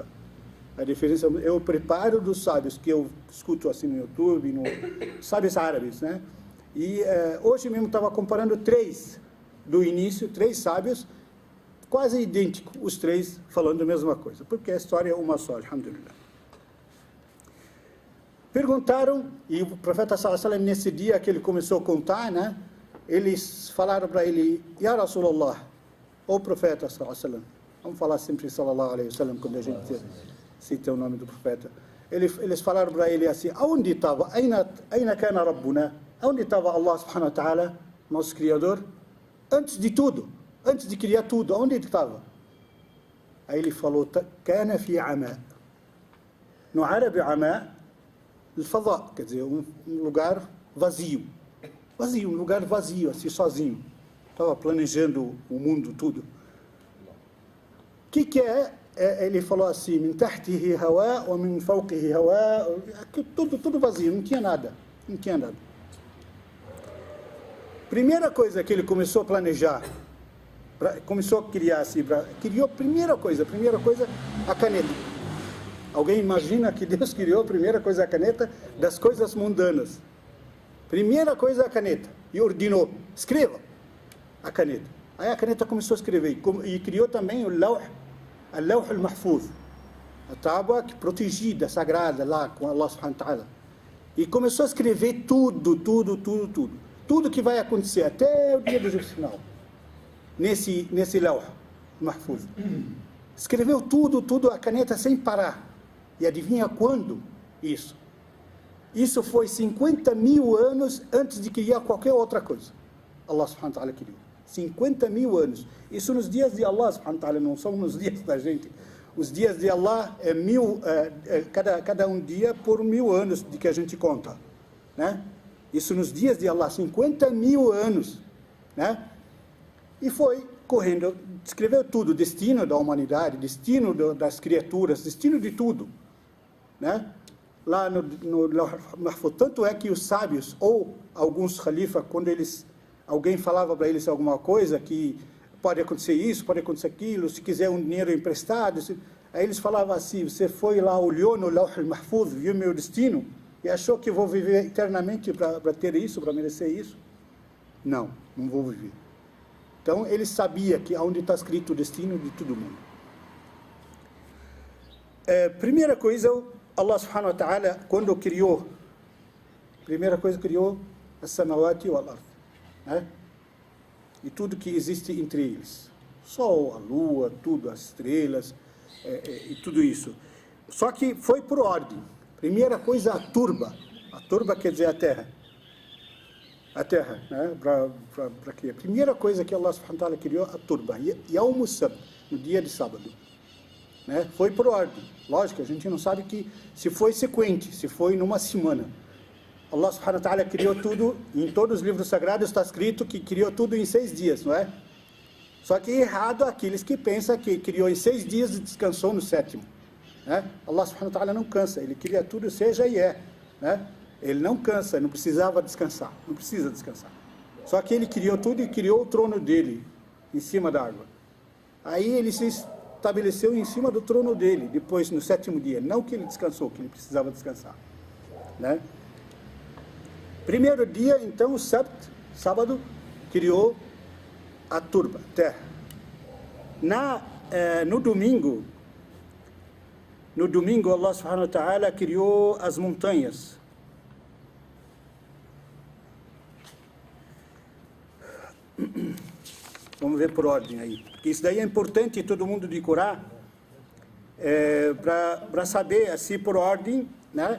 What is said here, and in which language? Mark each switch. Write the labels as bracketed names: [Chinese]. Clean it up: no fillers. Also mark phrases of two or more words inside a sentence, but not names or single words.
[Portuguese] A diferença, eu preparo dos sábios que eu escuto assim no YouTube, sábios árabes, né? E hoje mesmo estava comparando 3 do início, 3 sábios, quase idênticos, os 3 falando a mesma coisa, porque a história é uma só, alhamdulillah. Perguntaram, e o profeta [Arabic] صلى الله عليه وسلم, [Portuguese] nesse dia que ele começou a contar, né? Eles falaram para ele, [Arabic] يا رسول الله, [Portuguese] o profeta [Arabic] صلى الله عليه وسلم, [Portuguese] vamos falar sempre [Arabic] صلى الله عليه وسلم [Portuguese] quando a gente cita o nome do profeta. Eles falaram para ele assim, aonde estava, [Arabic] أين كان ربنا, [Portuguese] aonde estava Allah [Arabic] سبحانه وتعالى, [Portuguese] nosso Criador, antes de tudo, antes de criar tudo, aonde ele estava? Aí ele falou, [Arabic] كان في عماء, [Portuguese] no árabe ama, al-fadha, quer dizer, um lugar vazio, um lugar vazio, assim, sozinho. Estava planejando o mundo, tudo. O que é? Ele falou assim, [Arabic] من تحته هواء، ومن فوقه هواء, [Portuguese] tudo vazio, não tinha nada. Primeira coisa que ele começou a planejar, começou a criar assim, criou primeira coisa, a caneta. Alguém imagina que Deus criou a primeira coisa a caneta das coisas mundanas. Primeira coisa a caneta. E ordenou, escreva a caneta. Aí a caneta começou a escrever. E criou também o [Arabic] اللوح المحفوظ. [Portuguese] A tábua protegida, sagrada lá com Allah [Arabic] سبحانه وتعالى. [Portuguese] E começou a escrever tudo. Tudo que vai acontecer até o dia do juízo final. Nesse [Arabic] اللوح المحفوظ. [Portuguese] Escreveu tudo a caneta sem parar. E adivinha quando? Isso foi 50.000 anos antes de criar qualquer outra coisa. [Arabic] الله سبحانه وتعالى criou. [Portuguese] 50.000 anos. Isso nos dias de Allah [Arabic] سبحانه وتعالى, [Portuguese] não são nos dias da gente. Os dias de Allah cada um dia por 1000 anos de que a gente conta. Né? Isso nos dias de Allah, 50.000 anos. Né? E foi correndo, escreveu tudo, destino da humanidade, destino das criaturas, destino de tudo. Né? Lá no Mahfuz, tanto é que os sábios, ou alguns califas, quando alguém falava para eles alguma coisa, que pode acontecer isso, pode acontecer aquilo, se quiser um dinheiro emprestado, aí eles falavam assim, você foi lá, olhou no [Arabic] اللوح المحفوظ, [Portuguese] viu meu destino, e achou que vou viver eternamente para ter isso, para merecer isso? Não vou viver. Então, ele sabia que onde está escrito o destino de todo mundo. Primeira coisa, [Arabic] الله سبحانه وتعالى, [Portuguese] quando criou, primeira coisa criou as [Arabic] السماوات والأرض, [Portuguese] né? E tudo que existe entre eles. Sol, a lua, tudo, as estrelas, e tudo isso. Só que foi por ordem. Primeira coisa, a turba. A turba quer dizer a terra. A terra, né? Para criar. Primeira coisa que Allah [Arabic] سبحانه وتعالى [Portuguese] criou, a turba. [Arabic] يوم السبت, [Portuguese] no dia de sábado. Né? Foi por ordem. Lógico, a gente não sabe se foi sequente, se foi numa semana. Allah [Arabic] سبحانه وتعالى [Portuguese] criou tudo, em todos os livros sagrados está escrito que criou tudo em 6 dias, não é? Só que é errado aqueles que pensam que criou em 6 dias e descansou no 7º. Né? Allah [Arabic] سبحانه وتعالى [Portuguese] não cansa, ele cria tudo, seja e é. Né? Ele não cansa, não precisava descansar, não precisa descansar. Só que ele criou tudo e criou o trono dele em cima da água. Aí ele se estabeleceu em cima do trono dele, depois no 7º dia. Não que ele descansou, que ele precisava descansar. Né? Primeiro dia, então, o sábado, criou a turba, terra. No domingo, Allah [Arabic] سبحانه وتعالى [Portuguese] criou as montanhas. Vamos ver por ordem aí. Porque isso daí é importante todo mundo decorar, para saber, assim, por ordem, né?